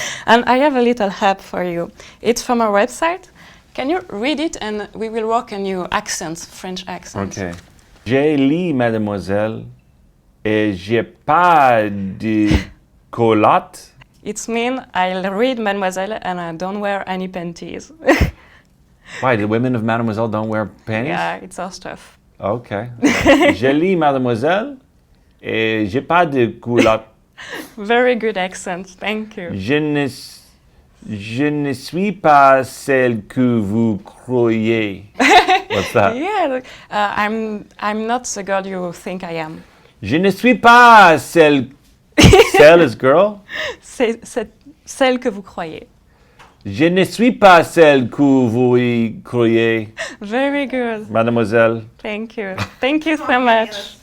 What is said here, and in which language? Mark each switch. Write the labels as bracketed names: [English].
[English] And I have a little help for you. It's from our website. Can you read it and we will work on your accents, French accents. Okay. [French] J'ai lu Mademoiselle et j'ai pas de culotte. [English] It means I'll read Madmoizelle and I don't wear any panties. Why, the women of Mademoiselle don't wear panties? Yeah, it's our stuff. Okay. [French] J'ai lu Mademoiselle et j'ai pas de culotte. [English] Very good accent. Thank you. [French] Je ne suis pas celle que vous croyez. [English] What's that? Yeah, I'm not the girl you think I am. [French] Je ne suis pas celle [English] is girl. [French] C'est celle que vous croyez. Je ne suis pas celle que vous y croyez. [English] Very good. [French] Mademoiselle. [English] Thank you. Thank you so much.